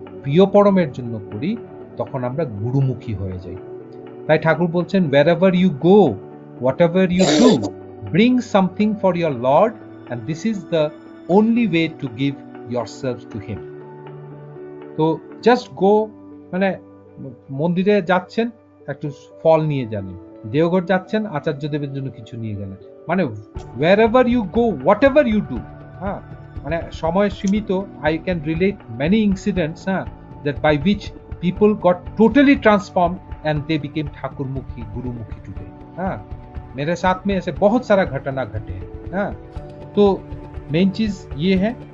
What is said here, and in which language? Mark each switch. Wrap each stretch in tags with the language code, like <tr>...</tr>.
<bn>প্রিয় পরমের জন্য করি তখন আমরা গুরুমুখী হয়ে যাই। তাই ঠাকুর বলছেন,</bn> <en>wherever you go, whatever you do, bring something for your Lord, and this is the only way to give yourselves to him.</en> <bn>তো</bn> <en>just go,</en> <bn>মানে মন্দিরে যাচ্ছেন একটু ফল নিয়ে যাবেন, দেওঘর যাচ্ছেন আচার্যদেবের জন্য কিছু নিয়ে গেলেন, মানে</bn> <en>wherever you go, whatever you do,</en> <bn>হ্যাঁ, মানে সময় সীমিত।</bn> <en>I can relate many incidents, that by which people got totally transformed and they became</en> <hi>ठाकुरमुखी, Gurmukhi</hi> <en>today.</en> <hi>हाँ, मेरे साथ में ऐसे बहुत सारा घटना घटे हैं। हाँ, तो मेन चीज ये है।</hi>